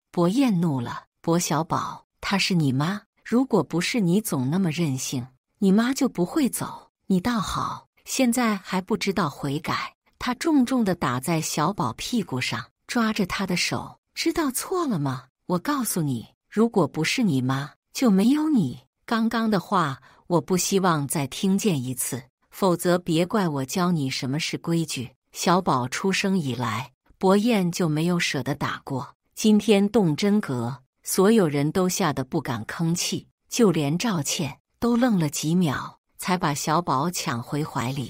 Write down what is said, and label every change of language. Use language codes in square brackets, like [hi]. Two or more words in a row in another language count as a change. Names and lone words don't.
[zh] 薄燕怒了，薄小寶，她是你媽，如果不是你總那麼任性，你媽就不會走。你倒好，現在還不知道悔改。他重重地打在小寶屁股上，抓着他的手，知道錯了嗎？我告訴你，如果不是你媽，就沒有你。剛剛的話，我不希望再聽見一次，否則別怪我教你什麼是規矩。小寶出生以來，薄燕就沒有捨得打過。今天動真格，所有人都嚇得不敢吭氣，就連趙倩都愣了幾秒，才把小寶搶回懷裡。